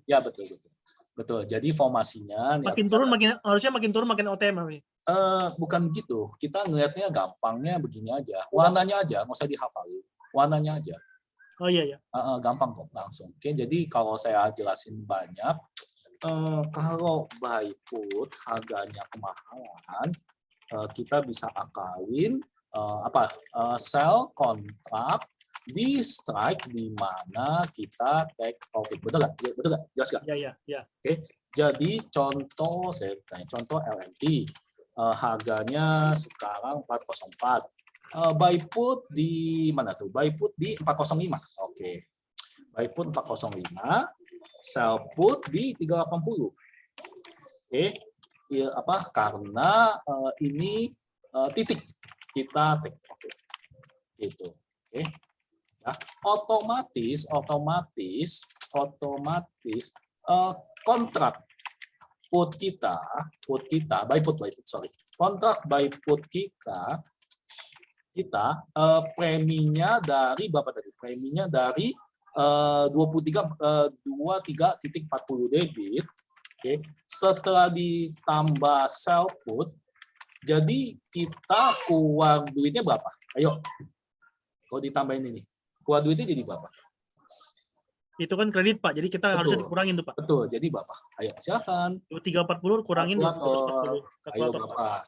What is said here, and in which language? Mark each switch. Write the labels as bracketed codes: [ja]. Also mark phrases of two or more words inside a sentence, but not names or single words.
[id] Ya, betul. Jadi formasinya makin turun harusnya makin turun makin OTM. Bukan gitu. Kita ngelihatnya gampangnya begini aja. Warnanya aja, nggak usah dihafalin. Warnanya aja. Oh iya. Gampang kok, langsung. Oke, jadi kalau saya jelasin banyak, kalau [en] buy put [id] harganya kemahalan, kita bisa akalin sell kontrak di strike di mana kita [en] take profit. [id] Betul nggak? Jelas nggak? Iya. Oke. Jadi contoh LMT. Harganya sekarang 404. [en] Buy put [id] di mana tuh? [en] Buy put [id] di 405. Oke. [en] Buy put [id] 405, [en] sell put [id] di 380. Oke. Ya, karena ini titik kita [en] take profit. [id] Gitu. Oke. Ya, otomatis kontrak put kita kontrak [en] buy put [id] kita preminya dari berapa tadi? Preminya dari 23.40 debit. Oke. Setelah ditambah [en] sell put, [id] jadi kita keluar duitnya berapa? Ayo. Kalau ditambahin ini, keluar duitnya jadi berapa? Itu kan kredit Pak, jadi kita harusnya dikurangin tuh Pak. Betul, jadi berapa? Ayo silakan. 340 kurangin 240. Ayo Bapak.